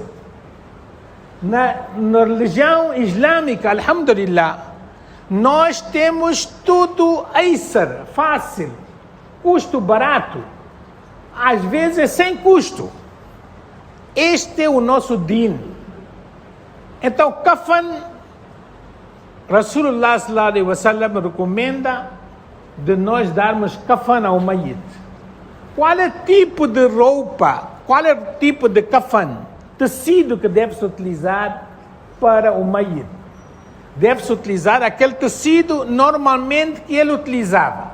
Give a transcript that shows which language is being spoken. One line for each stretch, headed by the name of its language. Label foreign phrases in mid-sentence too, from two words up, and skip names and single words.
Portuguese: Na religião islâmica, alhamdulillah, nós temos tudo aysar, fácil, custo barato, às vezes sem custo. Este é o nosso din. Então, kafan,
Arabic: رسول الله صلى الله عليه وسلم
Portuguese: recomenda de nós darmos kafan ao mayit. Qual é o tipo de roupa, qual é o tipo de kafan, tecido que deve-se utilizar para o mayit? deve-se utilizar aquele tecido normalmente que ele utilizava.